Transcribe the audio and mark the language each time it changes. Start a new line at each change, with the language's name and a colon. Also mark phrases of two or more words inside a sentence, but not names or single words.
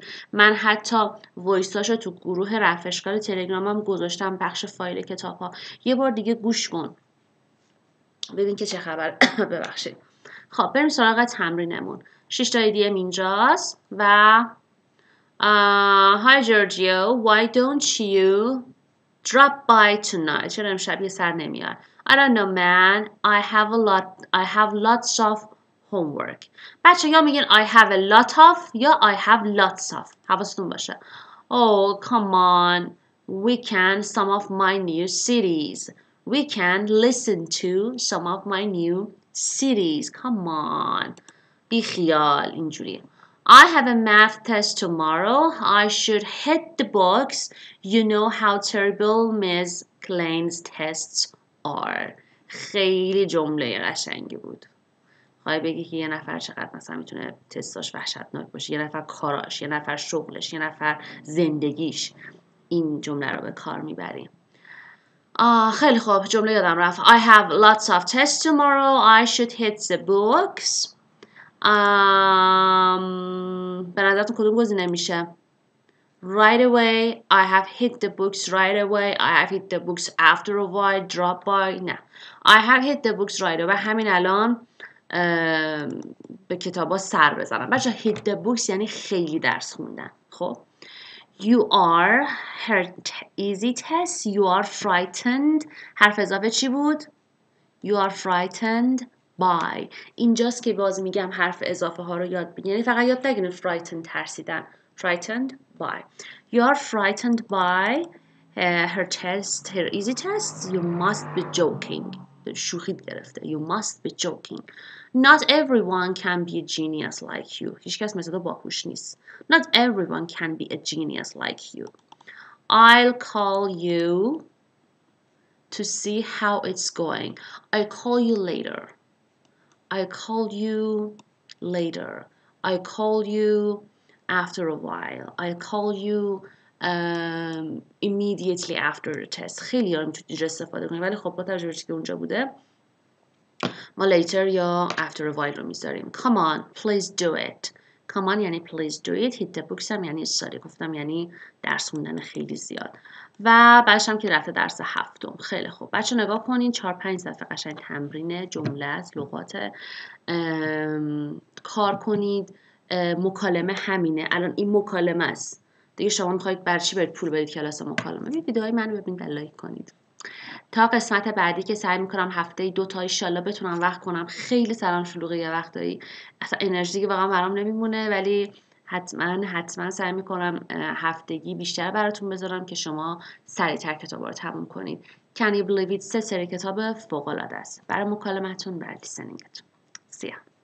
Persian: من حتی وایساشو تو گروه رفع اشکال تلگرامم گذاشتم، بخش فایل کتاب‌ها. یه بار دیگه گوش کن ببین که چه خبر. ببخشید. خب بریم سراغ تمرینمون. 6 تا ایدیم اینجاست و
English: Hi Giorgio, why don't you drop by tonight?
Persian: چرا امشب یه سر نمیاد؟
English: I don't know man, I have lots of homework.
Persian: بچه یا میگین
English: I have a lot of
Persian: یا
English: I have lots of.
Persian: حواستون باشه.
English: Oh, come on. We can some of my new cities. We can listen to some of my new cities. Come on.
Persian: بیخیال اینجوری.
English: I have a math test tomorrow. I should hit the books. You know how terrible Ms. Klein's tests are.
Persian: خیلی جمله قشنگی بود. خواهی بگی که یه نفر چقدر مثلا میتونه تستاش وحشتناک باشه، یه نفر کاراش، یه نفر شغلش، یه نفر زندگیش، این جمله رو به کار میبریم. خیلی خوب، جمله یادم رفت.
English: I have lots of tests tomorrow. I should hit the books.
Persian: به نظرتون کدوم گزینه میشه؟
English: Right away. I have hit the books right away. I have hit the books after a while. Drop by. نه. I have hit the books right away.
Persian: همین الان به کتابا سر بزنم. بچه
English: hit the books
Persian: یعنی خیلی درس خوندن. خب
English: You are her easy test. You are frightened.
Persian: حرف اضافه چی بود؟
English: You are frightened by.
Persian: اینجاست که باز میگم حرف اضافه ها رو یاد بگیرید. یعنی فقط یاد نگیرید frightened ترسیدن.
English: Frightened by. You are frightened by her test, her easy test. You must be joking.
Persian: شوخیت گرفته.
English: You must be joking. Not everyone can be a genius like you.
Persian: هیچ کس مثل تو باهوش نیست.
English: Not everyone can be a genius like you. I'll call you to see how it's going. I'll call you later. I'll call you later. I'll call you after a while. I'll call you immediately after the test.
Persian: خیلی ها میتونید اینجا استفاده کنید، ولی خب با توجه به که اونجا بوده ما later یا
English: after a while
Persian: رو میذاریم.
English: Come on, please do it. Come on یعنی please do it. hit the books
Persian: هم یعنی استادی گفتم یعنی درس خوندن خیلی زیاد. و بعدش هم که رفته درس هفتم. خیلی خوب بچه نگاه کنین 4-5 صفحه قشنگ تمرین جمله است، لغات کار کنید. مکالمه همینه. الان این مکالمه است دیگه. شما میخواید برای چی برید پول بدید کلاس مکالمه؟ ویدیوهای منو ببینید و لایک کنید. تا قسمت بعدی که سعی میکنم هفته 2 تا ایشالله بتونم وقت کنم. خیلی سرم شلوغه یه وقتایی، اصلا انرژی که واقعا برام نمیمونه، ولی حتما سعی میکنم هفتگی بیشتر براتون بذارم که شما سریعتر کتابا رو تموم کنید.
English: Can you believe it
Persian: 3 سری کتاب فوق العاده است. برای مکالمتون، برای لیسنینگتون.
English: See ya.